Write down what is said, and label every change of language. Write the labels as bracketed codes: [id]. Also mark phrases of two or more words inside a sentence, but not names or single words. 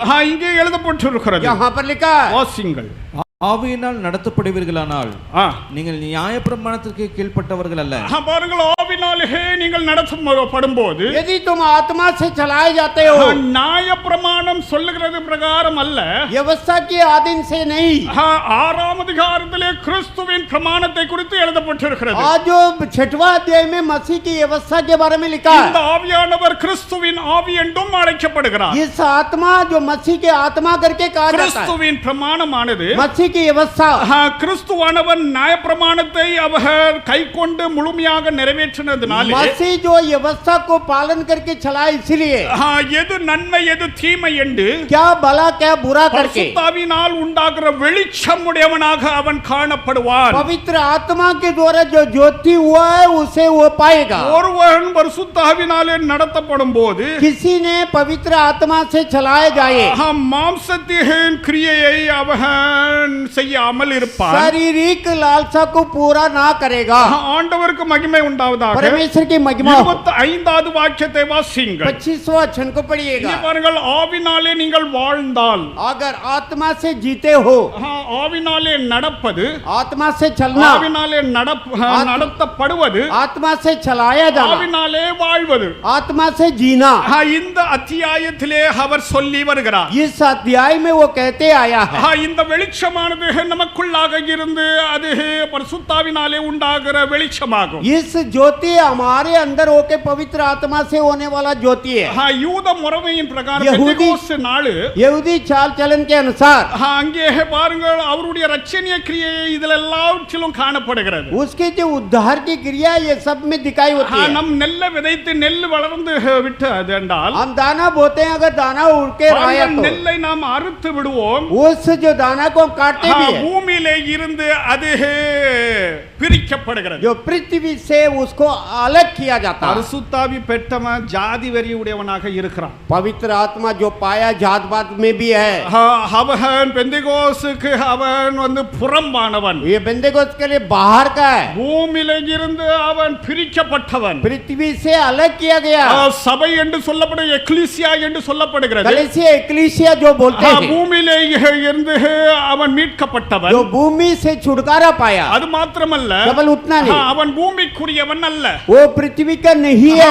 [ta] இங்கே எழுதப்பட்டிருக்கிறது [hi] यहाँ पर लिखा है, [ta] வாசிங்கள் ஆவியினால் நடத்தப்படுவீர்களானால் ஆ. நீங்கள் நியாயப்பிரமாணத்திற்கு கீழ்ப்பட்டவர்கள் அல்ல. பாருங்கள், ஆவினாலே நீங்கள் நடத்தப்படும்போது [hi] यदि तुम आत्मा से चलाए जाते हो, [ta] நியாயப்பிரமாணம் சொல்லுகிறது பிரகாரம் அல்ல, [hi] व्यवस्था के आधीन से नहीं। [ta] 6ஆம் அதிகாரத்திலே கிறிஸ்துவின் பிரமாணத்தை குறித்து எழுதப்பட்டிருக்கிறது. [hi] आज जो 6वां अध्याय में मसीह की व्यवस्था के बारे में लिखा [ta] இந்த [hi] है, [ta] ஆவியானவர் கிறிஸ்துவின் ஆவி என்றும் அழைக்கப்படுகிறார். [hi] इस आत्मा जो मसीह के आत्मा करके कहा जाता है, [ta] கிறிஸ்துவின் பிரமாணமானது [hi] मसीह की व्यवस्था, [ta] கிறிஸ்துவானவர் நியாயப்பிரமாணத்தை அவர் கைக்கொண்டு முழுமையாக நிறைவேற்றினதினாலே [hi] मसीह जो व्यवस्था को पालन करके चला, इसलिए [ta] எது நன்மை எது தீமை என்று [hi] क्या भला क्या बुरा करके [ta] பரிசுத்தாவினால் உண்டாகிற வெளிச்சம் உடையவனாக அவன் காணப்படுவான். [hi] पवित्र आत्मा के द्वारा जो ज्योति हुआ है उसे वो पाएगा। [ta] ஒருவன் பரிசுத்தாவினாலே நடத்தப்படும் போது [hi] किसी ने पवित्र आत्मा से चलाए जाए, [ta] மாம்சத்தின் கிரியையை அவன் செய்யாமல் இருப்பான். [hi] शारीरिक लालसा को पूरा ना करेगा। [ta] ஆண்டவருக்கு மகிமை உண்டாவதாக. [hi] परमेश्वर की महिमा हो। [ta] 25வது வாக்கியத்தை வாசியுங்கள். [hi] 25वां वचन को पढ़िएगा। [ta] இங்கே பாருங்கள், ஆவினாலே நீங்கள் வாழ்ந்தால், [hi] अगर आत्मा से जीते हो, [ta] ஆவினாலே நடப்பது, [hi] आत्मा से चलना, [ta] ஆவினாலே நடத்தப்படுவது, [hi] आत्मा से चलाया जाना, [ta] ஆவினாலே வாழ்வது, [hi] आत्मा से जीना, [ta] இந்த அத்தியாயத்திலே அவர் சொல்லி வருகிறார். [hi] इस अध्याय में वो कहते आया है। [ta] இந்த வெளிச்சமானது நமக்குள்ளாக இருந்து அது பரிசுத்தாவினாலே உண்டாகிற வெளிச்சமாகும். [hi] इस ज्योति हमारे अंदर होके पवित्र आत्मा से होने वाला ज्योति है। [ta] யூத முறைமையின் பிரகாரம் யஹூதி- பெந்தெகோஸ்து நாள் [hi] यहूदी चाल चलन के अनुसार [ta] அங்கே பாருங்கள், அவருடைய ரட்சணிய கிரியை இதில் எல்லாவற்றிலும் காணப்படுகிறது. [hi] उसकी जो उद्धार की क्रिया ये सब में दिखाई होती है। [ta] நம் நெல்லை விதைத்து நெல் வளர்ந்து விட்டது என்றால், [hi] हम दाना बोते हैं, अगर दाना उड़ के आया [ta] பாருங்கள், [hi] तो [ta] நெல்லை நாம் அறுத்து விடுவோம். [hi] उस जो दाना को हम काटते भी है, [ta] பூமியிலே இருந்து அது பிரிக்கப்படுகிறது. [hi] जो पृथ्वी से उसको अलग किया जाता है। [ta] பரிசுத்தாவி பெற்றவன் ஜாதி வெறி உடையவனாக இருக்கிறான். [hi] पवित्र आत्मा जो पाया जात पात में भी है, [ta] அவன் பெந்தெகோஸ்துக்கு அவன் புறம்பானவன். [hi] ये बेंतेकोस्त के लिए बाहर का है, [ta] பூமியிலே இருந்து அவன் பிரிக்கப்பட்டவன். [hi] पृथ्वी से अलग किया गया। [ta] சபை என்று சொல்லப்படும் எக்லீசியா என்று சொல்லப்படுகிறது. [hi] कलीसिया एक्लीसिया जो बोलते हैं, [ta] பூமியிலே இருந்து அவன் மீட்கப்பட்டவன். [hi] जो भूमि से छुटकारा पाया। [ta] அது மாத்திரமல்ல, [hi] केवल उतना नहीं, [ta] அவன் பூமிக்குரியவன் அல்ல. [hi] वो पृथ्वी का नहीं है।